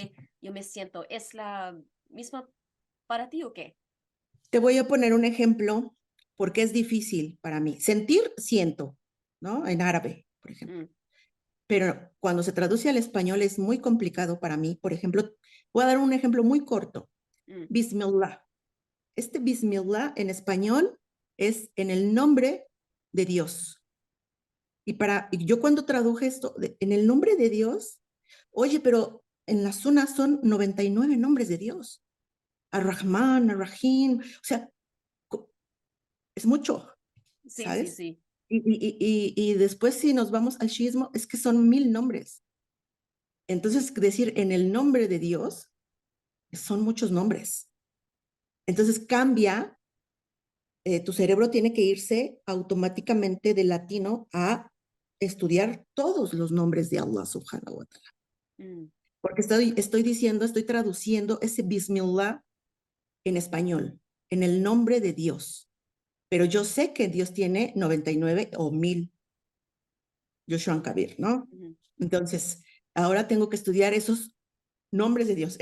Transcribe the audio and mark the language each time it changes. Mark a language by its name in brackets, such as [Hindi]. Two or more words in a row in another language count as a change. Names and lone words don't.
[Spanish] que yo me siento. ¿Es la misma para ti o qué? Te voy a poner un ejemplo porque es difícil para mí. Sentir, siento, ¿no? En árabe, por ejemplo. Mm, Pero cuando se traduce al español es muy complicado para mí. Por ejemplo, voy a dar un ejemplo muy corto. mm, Bismillah. Bismillah en español es en el nombre de Dios. Y yo cuando traduje esto, en el nombre de Dios, oye, pero en la zona son 99 nombres de Dios. [Arabic] الرحمن الرحيم, [Spanish] o sea, es mucho, sí, sí, ¿sabes? sí. Y después si nos vamos al shiismo, es que son 1000 nombres. Entonces, decir en el nombre de Dios, son muchos nombres. Entonces cambia, tu cerebro tiene que irse automáticamente de latino a estudiar todos los nombres de Allah [Arabic] سبحانه وتعالى. Mm, [Spanish] Porque estoy traduciendo ese Bismillah en español, en el nombre de Dios. Pero yo sé que Dios tiene 99 o 1000 Joshua Kabir, ¿no? mm, Entonces, ahora tengo que estudiar esos nombres de Dios.